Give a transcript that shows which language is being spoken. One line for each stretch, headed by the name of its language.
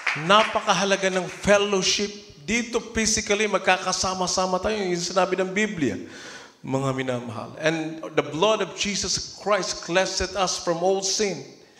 Filipino: Napakahalaga ng fellowship. Dito physically magkakasama-sama tayo. Yung sinabi ng Biblia, mga minamahal.
English: And the blood of Jesus Christ cleansed us from all sin.